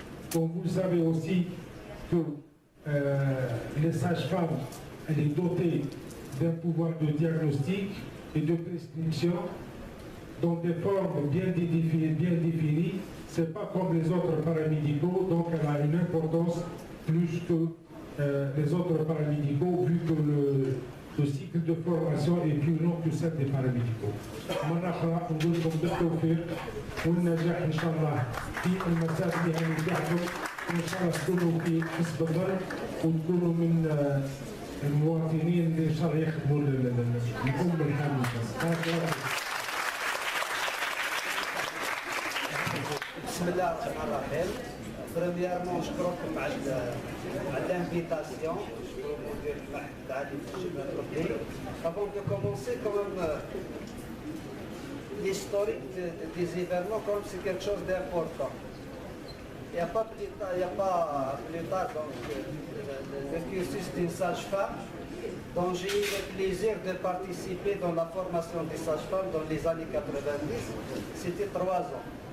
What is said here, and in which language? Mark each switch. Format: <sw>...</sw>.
<fr>Comme vous le savez aussi que les sages-femmes, elle est dotée d'un pouvoir de diagnostic et de prescription dans des formes bien définies. Ce n'est pas comme les autres paramédicaux, donc elle a une importance plus que les autres paramédicaux, vu que le cycle de formation est plus long que celle des paramédicaux.</fr> <ar>مرة أخرى نقول لكم بالتوفيق والنجاح إن شاء الله في المسار المهني تاعكم، وإن شاء الله تكونوا في حسب الظن وتكونوا من المواطنين اللي إن شاء الله يخدموا الأمة الحامية. بسم الله الرحمن الرحيم. بريميرمون نشكركم على الانفيتاسيون ديال المعهد العالي للشباب الطبي.</ar> <fr>Avant de commencer, quand même, l'historique des événements, comme c'est quelque chose d'important. Il n'y a pas plus tard donc, le cursus d'une sage-femme dont j'ai eu le plaisir de participer dans la formation des sages-femmes dans les années 90. C'était 3 ans.</fr>